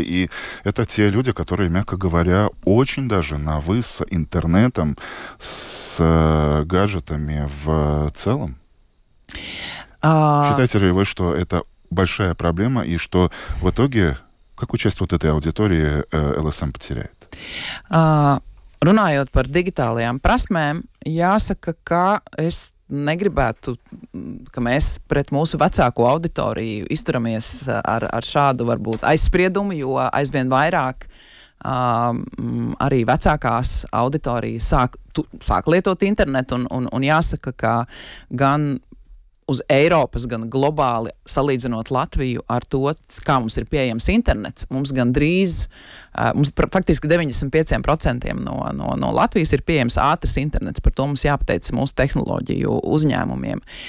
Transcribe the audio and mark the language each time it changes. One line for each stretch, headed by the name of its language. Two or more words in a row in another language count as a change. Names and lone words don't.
Russian: И это те люди, которые, мягко говоря, очень даже на «вы» с интернетом, с гаджетами в целом. Считаете ли вы, что это большая проблема и что в итоге какую часть вот этой аудитории ЛСМ потеряет?
Latvian: Runājot par digitālajām prasmēm, jāsaka, ka es negribētu, ka mēs pret mūsu vecāko auditoriju izturamies ar šādu varbūt aizspriedumu, jo aizvien vairāk arī vecākās auditorijas sāk lietot internetu, un jāsaka, ka gan uz Eiropas, gan globāli salīdzinot Latviju ar to, kā mums ir pieejams internets, mums gan drīz, mums faktiski 95% no Latvijas ir pieejams ātrs internets, par to mums jāpateicas mūsu tehnoloģiju uzņēmumiem.